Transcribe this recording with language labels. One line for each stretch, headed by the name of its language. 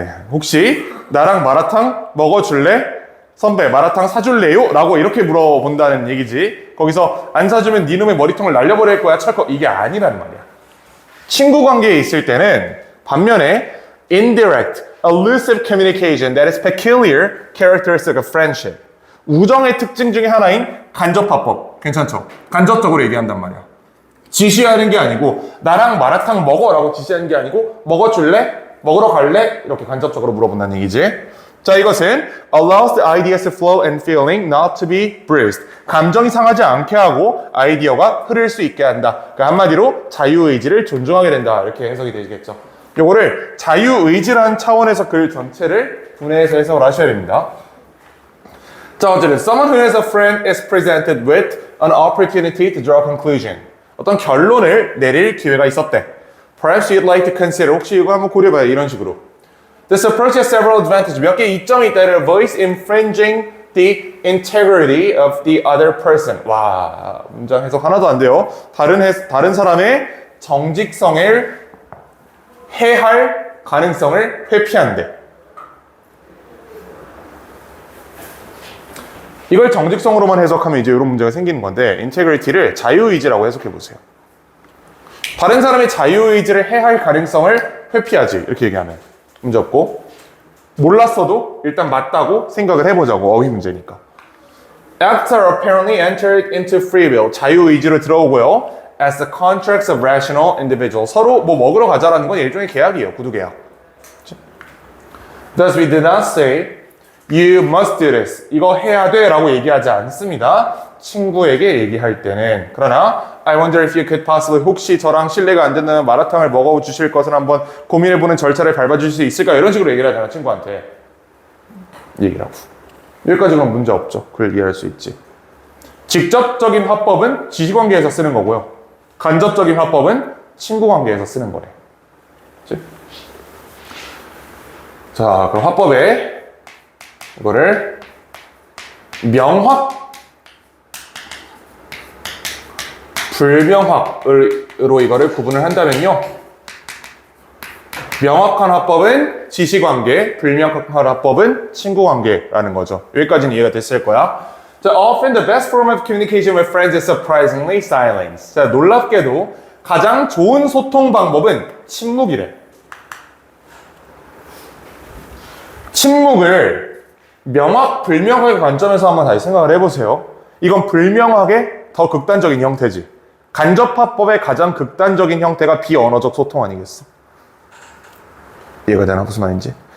Korean: 혹시 나랑 마라탕 먹어줄래? 선배, 마라탕 사줄래요? 라고 이렇게 물어본다는 얘기지. 거기서 안 사주면 네 놈의 머리통을 날려버릴 거야, 철컥. 이게 아니란 말이야. 친구 관계에 있을 때는 반면에
English: indirect, elusive communication that is peculiar characteristic of friendship.
Korean: 우정의 특징 중에 하나인 간접화법. 괜찮죠? 간접적으로 얘기한단 말이야. 지시하는 게 아니고 나랑 마라탕 먹어라고 지시하는 게 아니고 먹어줄래? 먹으러 갈래? 이렇게 간접적으로 물어본다는 얘기지. 자, 이것은
English: allows the ideas to flow and feeling not to be bruised.
Korean: 감정이 상하지 않게 하고 아이디어가 흐를 수 있게 한다. 그러니까 한마디로 자유의지를 존중하게 된다. 이렇게 해석이 되겠죠. 요거를 자유의지라는 차원에서 글 전체를 분해해서 해석을 하셔야 됩니다. 자, 어쨌든
English: someone who has a friend is presented with an opportunity to draw a conclusion.
Korean: 어떤 결론을 내릴 기회가 있었대.
English: Perhaps you'd like to consider.
Korean: 혹시 이거 한번 고려해봐요. 이런 식으로.
English: This approach has several advantages.
Korean: 몇 개 이점이 있다.
English: It avoids infringing the integrity of the other person.
Korean: 와, 문장 해석 하나도 안 돼요. 다른 사람의 정직성을 해할 가능성을 회피한대. 이걸 정직성으로만 해석하면 이제 이런 문제가 생기는 건데 인테그리티를 자유의지라고 해석해 보세요. 다른 사람의 자유의지를 해할 가능성을 회피하지. 이렇게 얘기하면 문제 없고 몰랐어도 일단 맞다고 생각을 해보자고. 어휘 문제니까.
English: Acts are apparently entered into free will.
Korean: 자유의지로 들어오고요.
English: As the contracts of rational individuals.
Korean: 서로 뭐 먹으러 가자라는 건 일종의 계약이에요. 구두 계약.
English: Thus we did not say You must do this.
Korean: 이거 해야 돼 라고 얘기하지 않습니다. 친구에게 얘기할 때는. 그러나
English: I wonder if you could possibly
Korean: 혹시 저랑 신뢰가 안 된다면 마라탕을 먹어주실 것을 한번 고민해보는 절차를 밟아주실 수 있을까요? 이런 식으로 얘기를 하잖아. 친구한테. 얘기를 하고. 여기까지는 문제 없죠. 그걸 이해할 수 있지. 직접적인 화법은 지시관계에서 쓰는 거고요. 간접적인 화법은 친구관계에서 쓰는 거래. 그치? 자, 그럼 화법에 이거를 명확, 불명확으로 이거를 구분을 한다면요. 명확한 화법은 지시관계, 불명확한 화법은 친구관계라는 거죠. 여기까지는 이해가 됐을 거야.
English: 자, often the best form of communication with friends is surprisingly silence.
Korean: 자, 놀랍게도 가장 좋은 소통 방법은 침묵이래. 침묵을 명확, 불명확의 관점에서 한번 다시 생각을 해보세요. 이건 불명확의 더 극단적인 형태지. 간접화법의 가장 극단적인 형태가 비언어적 소통 아니겠어? 이해가 되나? 무슨 말인지?